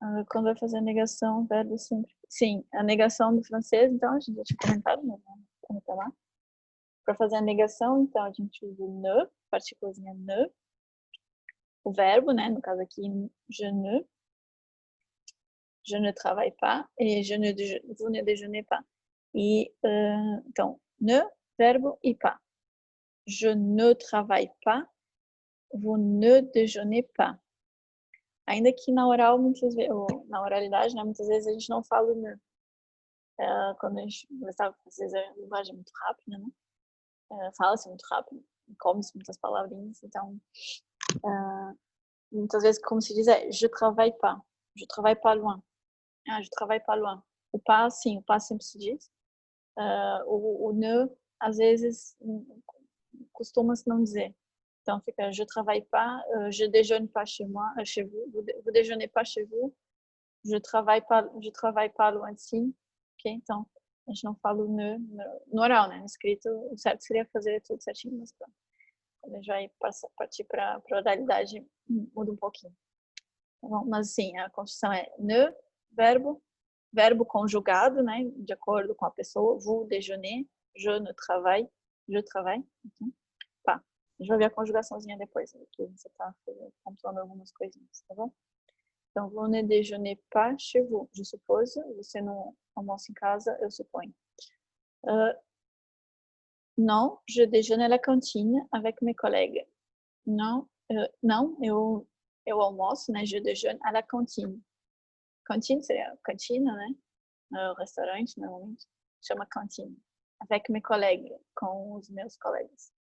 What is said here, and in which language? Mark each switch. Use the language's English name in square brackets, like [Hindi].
[Portuguese] Quando vai fazer a negação, verbo sempre. Sim, a negação do francês, então, a gente já tinha comentado, mas vamos comentar lá. Para fazer a negação, então, a gente usa o ne, partículazinha ne. o verbo, né? No caso aqui, [French] je ne travaille pas et vous ne déjeunez pas. [Portuguese] E, então, ne, verbo e pas. [French] Je ne travaille pas, vous ne déjeunez pas. [Portuguese] Ainda que na oral, muitas vezes, ou na oralidade, né, muitas vezes a gente não fala o ne. Quando a gente conversava, às vezes a linguagem é muito rápida, né? Fala-se muito rápido, come-se muitas palavrinhas, então muitas vezes como se diz é [French] je travaille pas loin. Je travaille pas loin. [Portuguese] O pas, sim, o pas sempre se diz. O ne, às vezes, costuma-se não dizer. Então fica [French] je travaille pas, je déjeune pas chez moi, chez vous, vous déjeunez pas chez vous, je travaille pas loin d'ici. Ok? [Portuguese] Então a gente não fala o ne no oral, né? No escrito, o certo seria fazer tudo certinho, mas pronto. Quando a gente vai partir para a oralidade, muda um pouquinho. Tá bom? Mas sim, a construção é ne, verbo conjugado, né? De acordo com a pessoa, [French] vous déjeunez, je ne travaille, je travaille. [Portuguese] Okay? Tá. A gente vai ver a conjugaçãozinha depois, que você está pontuando algumas coisinhas, tá bom? [French] Então, vous ne déjeunez pas chez vous, je suppose. [Portuguese] Você não almoça em casa, eu suponho. [French] Non, je déjeune à la cantine avec mes collègues. [Portuguese] Não, eu almoço, né? [French] Je déjeune à la cantine. [Portuguese] Cantine seria cantina, né? No restaurante, normalmente. Chama cantine. [French] Avec mes collègues, [Portuguese] com os meus colegas.